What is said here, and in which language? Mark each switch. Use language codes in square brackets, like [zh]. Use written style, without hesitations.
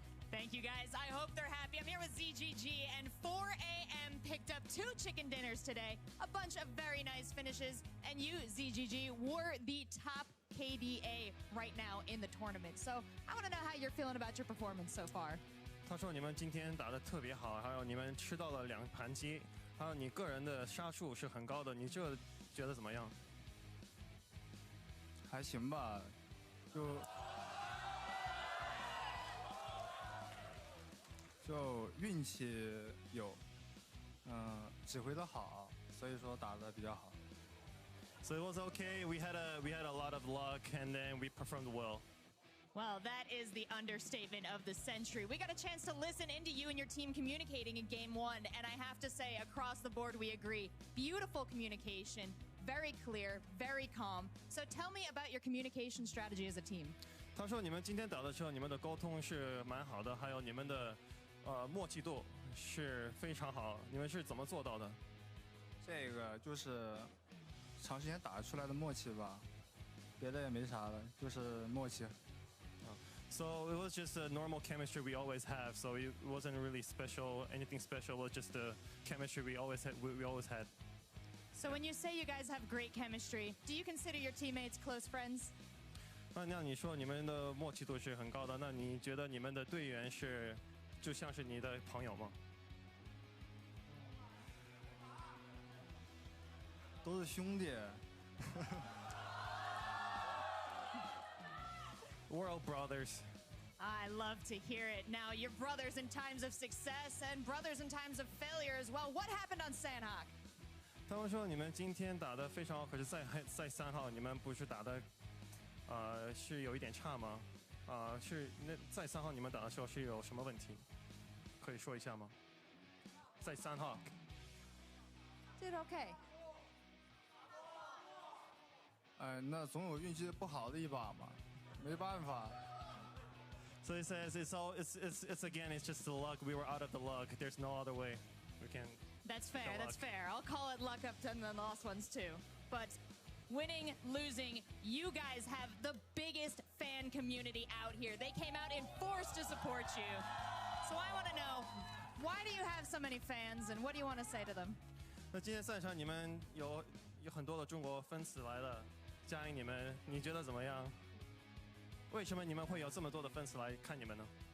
[en] Thank you, guys. I hope they're happy. I'm here with ZGG, and 4AM picked up 2 chicken dinners today, a bunch of very nice finishes, and you, ZGG, were the top KDA right now in the tournament. So I want to know how you're feeling about your performance so far. [zh] 他说你们今天打得特别好，还有你们吃到了2盘鸡，还有你个人的杀数是很高的，你这觉得怎么样？还行吧，就运气有，指挥的好，所以说打得比较好。 [en] So it was okay. We had a lot of luck, and then we performed well. Well, that is the understatement of the century. We got a chance to listen into you and your team communicating in Game 1, and I have to say, across the board, we agree. Beautiful communication, very clear, very calm. So tell me about your communication strategy as a team. [zh] 他说你们今天打的时候，你们的沟通是蛮好的，还有你们的默契度是非常好。你们是怎么做到的？这个就是长时间打出来的默契吧，别的也没啥的，就是默契。 [en] So it was just a normal chemistry we always have. So it wasn't really special, anything special. It was just the chemistry we always had. So when you say you guys have great chemistry, do you consider your teammates close friends? [zh] 那你说你们的默契度是很高的，那你觉得你们的队员是就像是你的朋友吗？都是兄弟。 [en] World brothers. I love to hear it. Now, you're brothers in times of success and brothers in times of failure as well. What happened on Sandhawk? [zh] 他们说你们今天打得非常好，可是在3号你们不是打的，是有一点差吗？是那在3号你们打的时候是有什么问题？可以说一下吗？在3号。 [en] Did okay. [zh] 那总有运气不好的一把嘛，没办法。 [en] So he says it's again it's just the luck. We were out of the luck. There's no other way. We can. That's fair. That's fair. I'll call it luck up to the last ones too. But winning, losing, you guys have the biggest fan community out here. They came out in force to support you. So I want to know, why do you have so many fans, and what do you want to say to them? [zh] 那今天赛场你们有很多的中国粉丝来了，嘉颖你们你觉得怎么样？为什么你们会有这么多的粉丝来看你们呢？